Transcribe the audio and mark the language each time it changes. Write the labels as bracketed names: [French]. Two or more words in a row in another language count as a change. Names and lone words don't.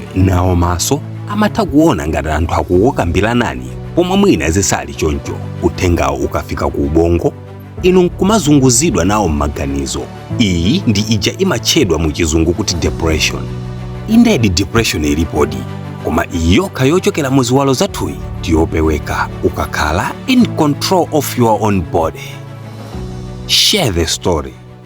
[Nyanja] Nawo maso amatha kuona ngati anthu akuwokambiranani, pomwe mwina zisali choncho. Uthengawo ukafika ku ubongo, inu nkumazunguzidwa nawo m'maganizo. Iyi ndi ija imatchedwa mu chizungu kuti depression. [English] Indeed depression [Nyanja] ilipodi, koma iyi yokha yochokera mu ziwalo zathuyi ndiyopeweka ukakhala [English] in control of your own body. Share the story.